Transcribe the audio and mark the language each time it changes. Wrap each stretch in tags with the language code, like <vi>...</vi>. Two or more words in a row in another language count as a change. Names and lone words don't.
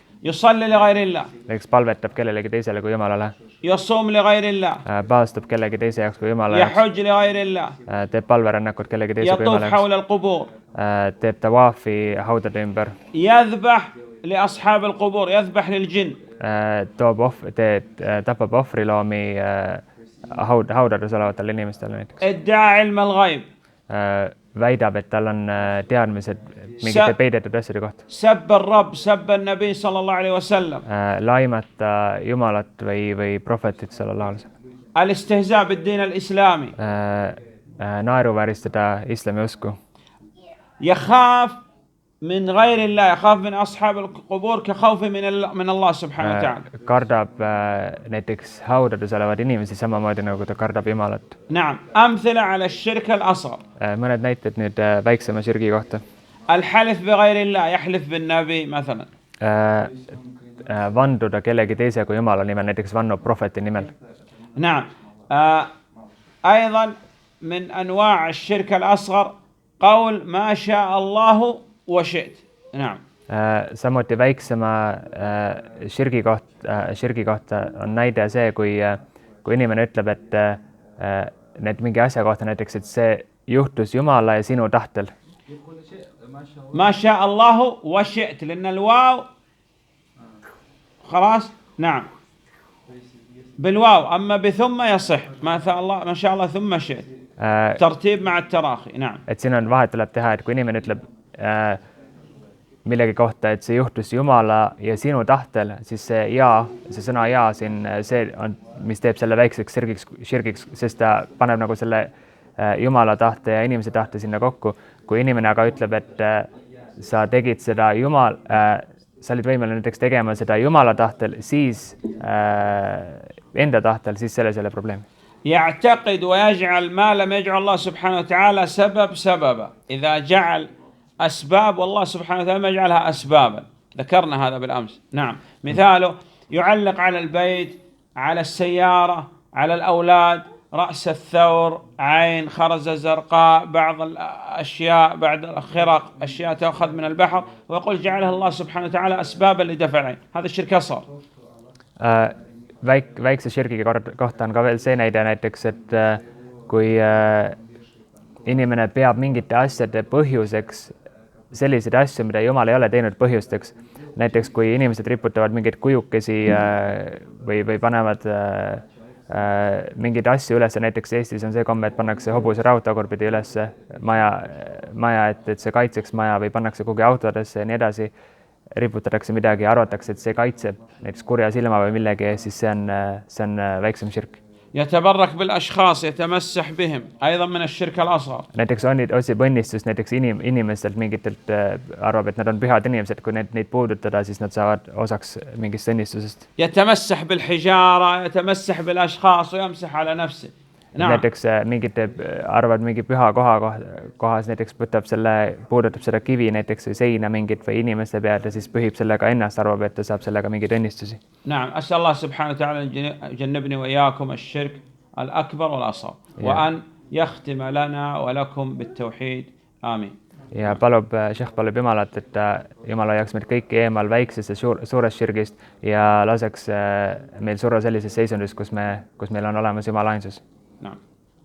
<ar>يصلي لغير الله.</ar> <et>Näiteks palvetab kellelegi teisele kui Jumalale.</et> <ar>يصوم لغير الله.</ar> <et>Paastub kellegi teise jaoks kui Jumala jaoks.</et> <ar>يحج لغير الله.</ar> <et>Teeb palverännakut kellegi teise kui Jumala</et> <ar>يطوف حول القبور.</ar> <et>Teeb tawaafi haudade ümber.</et> <ar>يذبح لأصحاب القبور. يذبح للجن.</ar> <et>Tapab ohvriloomi haudades olevatele inimestele näiteks.</et> <ar>ادعى علم الغيب.</ar> <et>Väidab, et tal on teadmised mingite peidetud asjade kohta.</et> <ar>سب الرب سب النبي صلى الله عليه وسلم.</ar> <et>Laimata Jumalat või prohvetit</et> <ar>صلى الله عليه وسلم. الاستهزاء بالدين الإسلامي.</ar> <et>Naeruvääristada islami usku.</et> <ar>يخاف من غير الله. يخاف من أصحاب القبور كخوف من الله سبحانه وتعالى.</ar> <et>Kardab näiteks haudades olevad inimesi samamoodi nagu ta kardab Jumalat.</et> <ar>نعم. أمثلة على الشرك الأصغر.</ar> <et>Mõned näited nüüd väiksema širgi kohta.</et> <ar>الحلف بغير الله. يحلف بالنبي مثلا.</ar> <et>Vanduda kellegi teise kui Jumala nimel, näiteks vannub prohveti nimel.</et> <ar>نعم. أيضا من أنواع الشرك الأصغر قول ما شاء الله وشئت. نعم.</ar> <et>Samuti väiksema širgi kohta on näide see, kui inimene ütleb, need mingi asja kohta näiteks, et see juhtus Jumala ja sinu tahtel.</et> <ar>ما شاء الله وشئت لأن الواو خلاص نعم بالواو أما بثم يصح ما شاء الله ثم شئت ترتيب مع التراخي نعم.</ar> <et>Et siin on vahet tuleb teha, et kui inimene ütleb millegi kohta, et see juhtus Jumala ja sinu tahtel, siis see sõna ja siin see on, mis teeb selle väikseks širgiks, sest ta paneb nagu selle Jumala tahte ja inimese tahte sinna kokku. Kui inimene aga ütleb, et sa tegid seda sa olid võimeline näiteks tegema seda Jumala tahtel, siis enda tahtel, siis selles ei ole probleemi.</et> <ar>يعتقد ويجعل ما لم يجعل الله سبحانه وتعالى سببا إذا جعل أسباب والله سبحانه وتعالى ما يجعلها أسبابا ذكرنا هذا بالأمس نعم. مثاله يعلق على البيت على السيارة على الأولاد رأس الثور عين خرزة زرقاء بعض الأشياء بعد الخرق أشياء تأخذ من البحر ويقول جعلها الله سبحانه وتعالى أسبابا لدفع العين هذا الشرك أصغر.</ar> <et>Väikse širgiga kohta on ka veel see näide näiteks, et kui inimene peab mingite asjade põhjuseks selliseid asju, mida Jumal ei ole teinud põhjusteks. Näiteks kui inimesed riputavad mingeid kujukesi või panevad mingeid asju üles, näiteks Eestis on see komme, et pannakse hobuse raudtagurpidi üles maja, et see kaitseks maja või pannakse kuhugi autodesse ja nii edasi, riputatakse midagi ja arvatakse, et see kaitseb näiteks kurja silma või millegi, siis see on väiksem širk.</et> <ar>يتبرك بالأشخاص يتمسح بهم أيضا من الشرك الأصغر.</ar> <et>Näiteks otsib õnnistust näiteks inimestelt mingitelt arvab, et nad on pühad inimesed, kui neid puudutada, siis nad saavad osaks mingist õnnistusest.</et> <ar>يتمسح بالحجارة يتمسح بالأشخاص ويمسح على نفسه.</ar> <et>Näiteks arvad mingi püha kohas, näiteks puudutab seda kivi näiteks seina mingit või inimeste peal ja siis pühib sellega ennast, arvab, et ta saab sellega mingeid õnnistusi.</et> <ar>نعم أسأل الله سبحانه وتعالى جنبني وإياكم الشرك الأكبر والأصغر وأن يختم لنا ولكم بالتوحيد آمين.</ar> <et>Ja Šehh palub Jumalat, et Jumal hoiaks meid kõiki eemal väiksest ja suurest širgist ja laseks meil surra sellises seisundis, kus meil on olemas Jumala ainsus.</et> <ar>نعم.</ar>